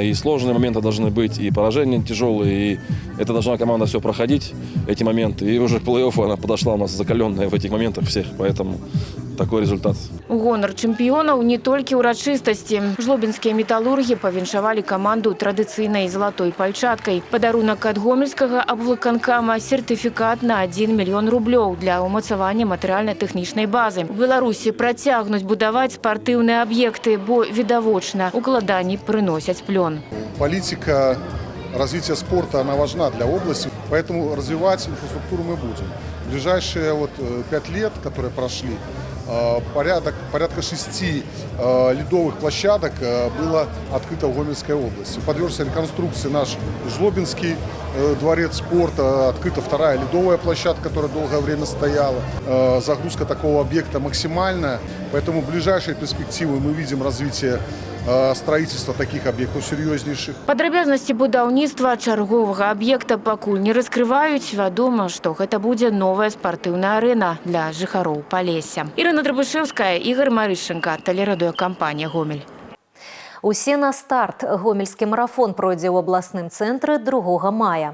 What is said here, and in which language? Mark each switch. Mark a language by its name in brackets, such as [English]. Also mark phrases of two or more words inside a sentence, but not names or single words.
[Russian] И сложные моменты должны быть, и поражения тяжелые. И это должна команда все проходить, эти моменты. И уже к плей-оффу она подошла у нас закаленная в этих моментах всех. Поэтому такой результат. [Belarusian] Гонар чэмпіёнаў не толькі ўрачыстасці. Жлобінскія металлурги павіншавалі каманду традыцыйнай залатой пальчаткай. Падарунак ад гомельскага аблвыканкама сертыфікат на 1 мільён рублёў для ўмацавання матэрыяльна-тэхнічнай базы. У Беларусі працягнуць будаваць спартыўныя аб'екты, бо відавочна укладанні прыносяць плён. [Russian] Политика развития спорта, она важна для области, поэтому развивать инфраструктуру мы будем. В ближайшие 5 лет, которые прошли, порядка 6 ледовых площадок было открыто в Гомельской области. Подвергся реконструкции наш Жлобинский дворец спорта, открыта вторая ледовая площадка, которая долгое время стояла. Загрузка такого объекта максимальная, поэтому в ближайшие перспективы мы видим развитие строительства таких объектов серьезнейших. [Belarusian] Падрабязнасці будаўніцтва чарговага аб'екта пакуль не раскрываюць. Вядома, што гэта будзе новая спартыўная арэна для жыхароў Палесся. Ірына Драбышэўская, Ігор Марышченко, тэлерадыёкампанія «Гомель». Усе на старт. Гомельскі марафон пройдзе ў абласным цэнтры 2 мая.